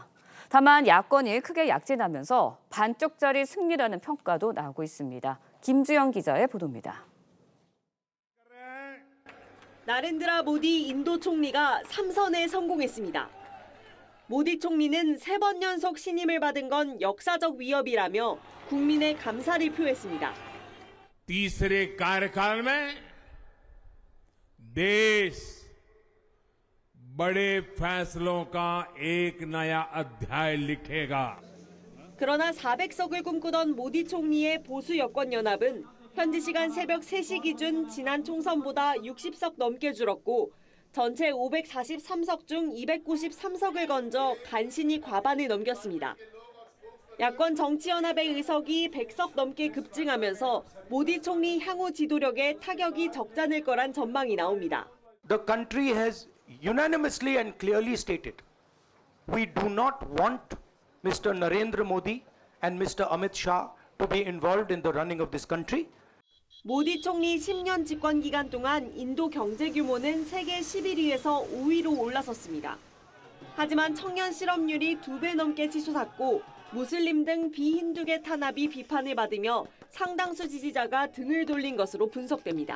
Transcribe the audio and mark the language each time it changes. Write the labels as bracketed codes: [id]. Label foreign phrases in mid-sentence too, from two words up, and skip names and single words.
[ko] 다만 야권이 크게 약진하면서 반쪽짜리 승리라는 평가도 나오고 있습니다. 김주영 기자의 보도입니다. 나렌드라 모디 인도 총리가 3선에 성공했습니다. 모디 총리는 3번 연속 신임을 받은 건 역사적 위협이라며 국민의 감사를 표했습니다. [hi] तीसरे कार्यकाल में देश बड़े फैसलों का एक नया अध्याय लिखेगा. [ko] 그러나 400석을 꿈꾸던 모디 총리의 보수 여권 연합은 현지 시간 새벽 3시 기준 지난 총선보다 60석 넘게 줄었고 전체 543석 중 293석을 건져 간신히 과반을 넘겼습니다. 야권 정치연합의 의석이 100석 넘게 급증하면서 모디 총리 향후 지도력에 타격이 적잖을 거란 전망이 나옵니다. [en] The country has unanimously and clearly stated we do not want Mr. Narendra Modi and Mr. Amit Shah to be involved in the running of this country. [ko] 모디 총리 10년 집권 기간 동안 인도 경제 규모는 세계 11위에서 5위로 올라섰습니다. 하지만 청년 실업률이 2배 넘게 치솟았고 무슬림 등 비힌두계 탄압이 비판을 받으며 상당수 지지자가 등을 돌린 것으로 분석됩니다.